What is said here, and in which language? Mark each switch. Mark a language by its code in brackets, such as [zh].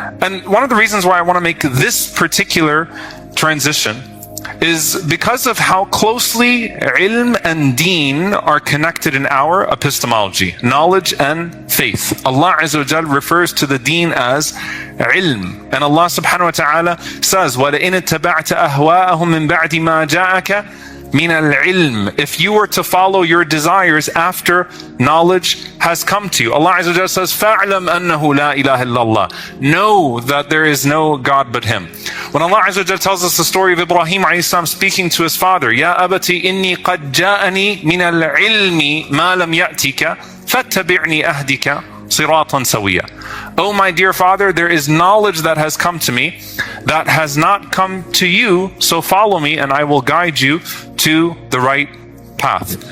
[en] And one of the reasons why I want to make this particular transition is because of how closely ilm and deen are connected in our epistemology, knowledge and faith. Allah Azza wa Jal refers to the deen as ilm. [ar] And Allah subhanahu wa ta'ala says, وَلَئِنِ اتَّبَعْتَ أَهْوَاءَهُمْ مِنْ بَعْدِ مَا جَاءَكَ مِنَ الْعِلْمِ. [en] If you were to follow your desires after knowledge has come to you. [ar] Allah Azza wa Jalla says, فَاعْلَمْ أَنَّهُ لَا إِلَهَ إِلَّا اللَّهِ. [en] Know that there is no God but Him. When Allah Azza wa Jalla tells us the story of Ibrahim alayhi salam speaking to his father, [ar] يَا أَبَتِ إِنِّي قَدْ جَاءَنِي مِنَ الْعِلْمِ مَا لَمْ يَأْتِكَ فَاتَّبِعْنِي أَهْدِكَ صِرَاطًا سَوِيًّا. [en] Oh my dear father, there is knowledge that has come to me that has not come to you, so follow me and I will guide you to the right path.